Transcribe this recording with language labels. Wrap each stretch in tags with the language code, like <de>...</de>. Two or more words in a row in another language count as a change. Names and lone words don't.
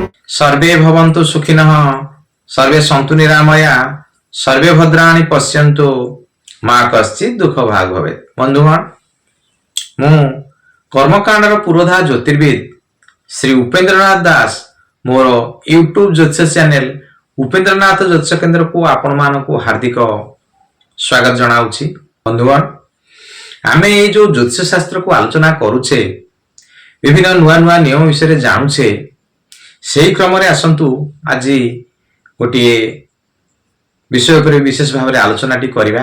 <sa>सर्वे भवन्तु सुखिनः सर्वे सन्तु निरामया सर्वे भद्राणि पश्यन्तु मा कश्चित् दुःख भाग भवेत्।</sa> <or>ବନ୍ଧୁଗଣ ମୁଁ କର୍ମକାଣ୍ଡର ପୁରୋଧା ଜ୍ୟୋତିର୍ବିଦ ଶ୍ରୀ ଉପେନ୍ଦ୍ରନାଥ ଦାସ ମୋର ୟୁଟ୍ୟୁବ ଜ୍ୟୋତିଷ ଚ୍ୟାନେଲ ଉପେନ୍ଦ୍ରନାଥ ଜ୍ୟୋତିଷ କେନ୍ଦ୍ର କୁ ଆପଣ ମାନଙ୍କ ହାର୍ଦ୍ଦିକ ସ୍ୱାଗତ ଜଣାଉଛି। ବନ୍ଧୁଗଣ ଆମେ ଯେ ଜୋ ଜ୍ୟୋତିଷ ଶାସ୍ତ୍ର କୁ ଆଲୋଚନା କରୁଛେ ବିଭିନ୍ନ ନୂଆ ନୂଆ ନିୟମ ବିଷୟ ଜାଣୁଛେ ସେହି କ୍ରମ ରେ ଆସନ୍ତୁ ଆଜି ଗୋଟେ ବିଷୟ ପର ବିଶେଷ ଭାବ ଆଲୋଚନା ଟି କରିବା।</or>